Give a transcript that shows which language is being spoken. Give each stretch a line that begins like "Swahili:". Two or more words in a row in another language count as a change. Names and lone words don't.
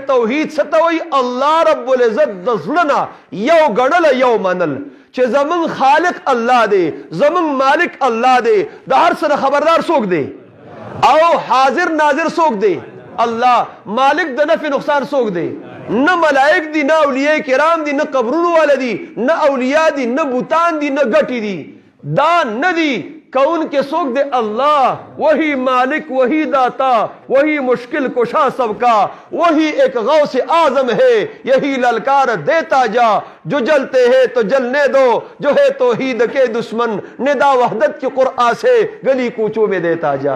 Pashto: توحید ستوي الله رب العزت د زړه یو غړل یو منل چې زمون خالق الله دی زمون مالک الله دی د هر څه خبردار څوک دی او حاضر ناظر څوک دی الله. مالک د نفع نقصان څوک دی؟ نه ملائک دی نه اولیاء کرام دی نه قبرونو والا دی نه اولیاء دی نه بوتان دی نه گٹی دی. دا نه دی
Urdu: کون کے سوک دے اللہ وہی مالک وہی داتا وہی مشکل کشا سب کا وہی ایک غوث اعظم ہے یہی للکار دیتا جا جو جلتے ہیں تو جلنے دو جو ہے توحید کے دشمن ندا وحدت کی قرآن سے گلی کوچوں میں دیتا جا.